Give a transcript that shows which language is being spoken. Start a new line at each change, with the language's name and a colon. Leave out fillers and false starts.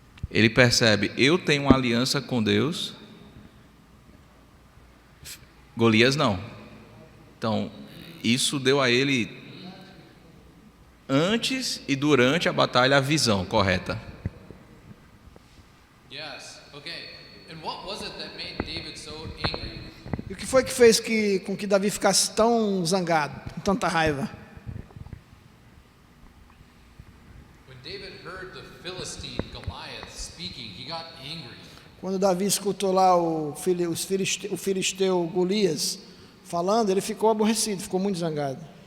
Portuguese: Ele percebe, eu tenho uma aliança com Deus, Golias não. Então, isso deu a ele, antes e durante a batalha, a visão correta.
English: Yes. Okay. And what was it that made David so angry?
Portuguese: E o que foi que fez com que Davi ficasse tão zangado, com tanta raiva?
English: When David heard the Philistine Goliath speaking, he got angry.
Portuguese: Quando Davi escutou lá o filisteu Golias falando, ele ficou aborrecido, ficou muito zangado.